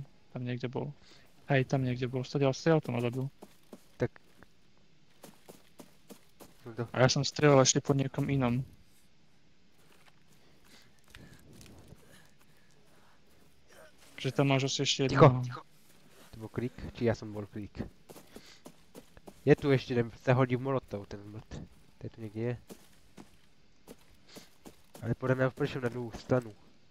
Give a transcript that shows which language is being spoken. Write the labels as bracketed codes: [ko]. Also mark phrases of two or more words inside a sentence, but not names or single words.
[sk] Tam niekde bol. Hej, tam niekde bol. Strieľal to ma zabil. Tak. No to. A ja som strieľal ešte po niekom inom. Že tam máš asi ešte Ticho, jedného. ticho. [cs] To byl klik, či já jsem byl klik. Je tu ještě jeden, se hodí v molotov, ten zmrt. Tady tu někde je. Ale podle mě přišel na druhou stranu.